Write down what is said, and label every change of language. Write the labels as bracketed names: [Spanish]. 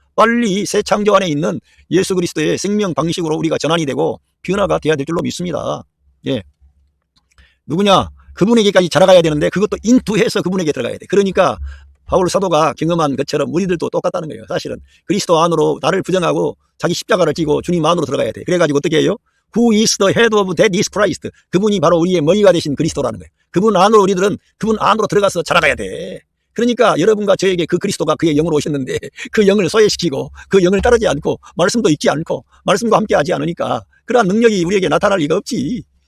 [Korean] 빨리 새 창조 안에 있는 예수 그리스도의 생명 방식으로 우리가 전환이 되고 변화가 돼야 될 줄로 믿습니다. 예. 누구냐? 그분에게까지 자라가야 되는데 그것도 인투해서 그분에게 들어가야 돼. 그러니까 바울 사도가 경험한 것처럼 우리들도 똑같다는 거예요. 사실은 그리스도 안으로 나를 부정하고 자기 십자가를 지고 주님 안으로 들어가야 돼. 그래가지고 어떻게 해요? [English] Who is the head of that is Christ. [Korean] 그분이 바로 우리의 머리가 되신 그리스도라는 거예요. 그분 안으로 우리들은 그분 안으로 들어가서 자라가야 돼. 그러니까 여러분과 저에게 그 그리스도가 그의 영으로 오셨는데 그 영을 소외시키고 그 영을 따르지 않고 말씀도 읽지 않고 말씀과 함께하지 않으니까 그러한 능력이 우리에게 나타날 리가 없지.